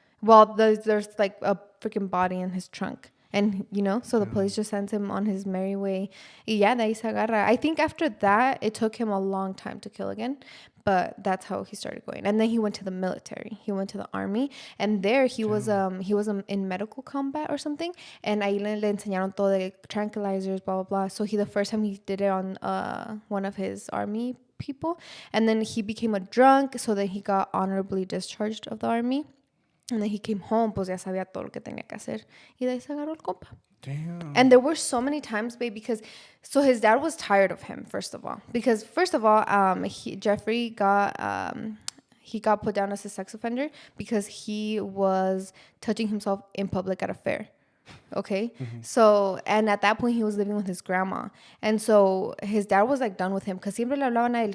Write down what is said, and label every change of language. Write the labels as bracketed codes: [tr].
[en] Well, there's like a freaking body in his trunk. And, you know, so the police just sends him on his merry way. [es] Y ya, de ahí se agarra. [en] I think after that, it took him a long time to kill again. But that's how he started going. And then he went to the military. He went to the army. And there he was in medical combat or something. [es] And ahí le enseñaron todo de [en] tranquilizers, blah, blah, blah. So the first time he did it on one of his army people. And then he became a drunk. So then he got honorably discharged of the army. And then he came home, [es] pues ya sabía todo lo que tenía que hacer. Y de ahí se agarró el compa. [en] Damn. And there were so many times, babe, because so his dad was tired of him, first of all. Because first of all, Jeffrey got put down as a sex offender because he was touching himself in public at a fair. Okay. Mm-hmm. So, and at that point he was living with his grandma. And so his dad was like done with him because [es] siempre le hablaban a él.